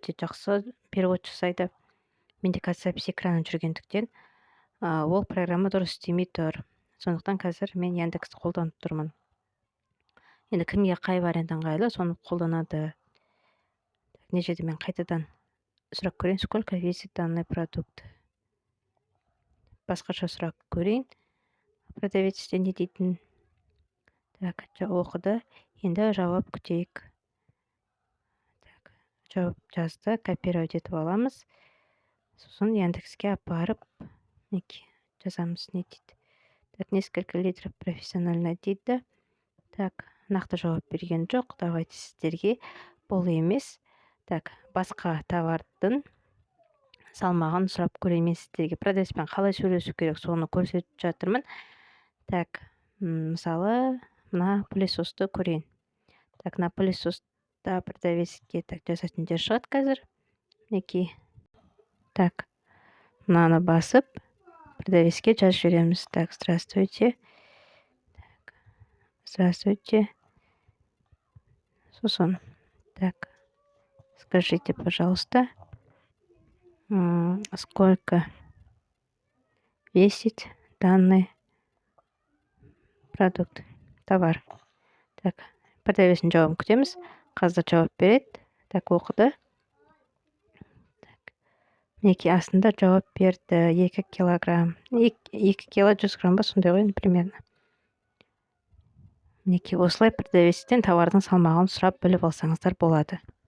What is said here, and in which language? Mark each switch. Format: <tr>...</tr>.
<kk>Өте жақсы перевод жасайды. Менде қазір запись экранын жүргендіктен ол программа дұрыс істемей тұр. Сондықтан қазір мен Яндексті қолданып тұрмын. Енді кімге қай вариант ыңғайлы, соны қолданады. Не жерде мен қайтадан сұрақ көрейін.</kk> <ru>Сколько весит данный продукт?</ru> <kk>Басқаша сұрақ көрейін. Продавецтен не дейтін? Так, оқыды. Енді жауап күтейік. Так, жауап жазды. Копировать етіп аламыз. Сосын Яндекске апарып жазамыз. Не дейді?</kk> <ru>Так, несколько литров профессионально дейді.</ru> <kk>Так, нақты жауап берген жоқ. Давайте сіздерге бұл емес. Так, басқа товардың салмағын сұрап көрейін сіздерге. Продавецпен қалай сөйлесу керек, соны көрсетіп жатырмын. Так, мысалы, мына пылесосты көрейін. Так, мына пылесоста продавецке жасайтын жер шығады қазір. Мінекей. Так, мынаны басып, продавецке жазып жібереміз.</kk> <ru>Так, здравствуйте. Здравствуйте. Сосын. Так, скажите, пожалуйста, сколько весит данный продукт, товар.</ru> <kk>Так, продавецтің жауабын күтеміз. Қазір жауап береді. Так, оқыды. Так, мінекей астында жауап берді. 2 килограмм. 2 кило 100 грамм ба, сондай ғой, примерно. Мінекей осылай продавецтен товардың салмағын сұрап біліп алсаңыздар болады.</kk>